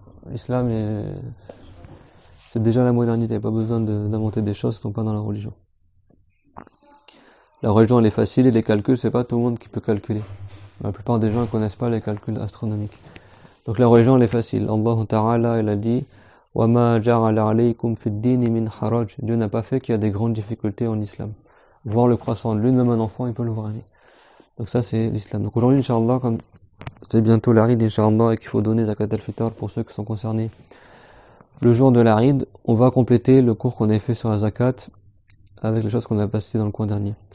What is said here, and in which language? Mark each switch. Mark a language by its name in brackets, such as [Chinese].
[French] L'islam, c'est déjà la modernité, il n'y a pas besoin d'inventer des choses qui ne sont pas dans la religion. La religion elle est facile et les calculs c'est pas tout le monde qui peut calculer. La plupart des gens ne connaissent pas les calculs astronomiques. Donc la religion elle est facile. Allah Ta'ala il a dit [Arabic] وَمَا جَعَلَ عَلَيْكُمْ فِي الدِّينِ مِنْ حَرَجٍ. [French] Dieu n'a pas fait qu'il y a des grandes difficultés en islam. Voir le croissant de lune, même un enfant il peut le voir. Donc ça c'est l'islam. Donc aujourd'hui Inch'Allah, comme c'est bientôt la Ride Inch'Allah et qu'il faut donner zakat al-fitr pour ceux qui sont concernés le jour de la Ride, on va compléter le cours qu'on avait fait sur la zakat avec les choses qu'on a passées dans le coin dernier.